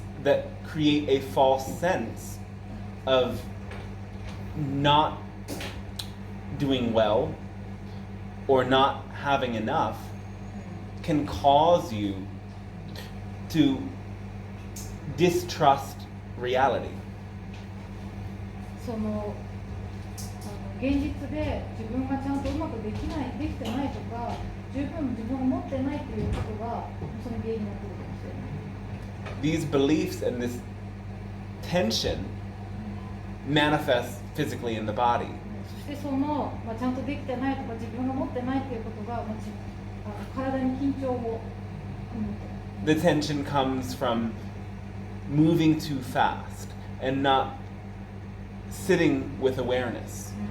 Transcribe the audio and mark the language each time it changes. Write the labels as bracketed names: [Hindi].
[English] Beliefs that create a false sense of not doing well or not having enough can cause you to distrust reality. [Japanese] その現実で自分がちゃんとうまくできてないとか、十分自分が持ってないということがその原因になっているかもしれない。 [English] These beliefs and this tension manifest physically in the body. [Japanese] そしてその、ちゃんとできてないとか自分が持ってないということが、体に緊張を生むと。 [English] The tension comes from moving too fast and not sitting with awareness.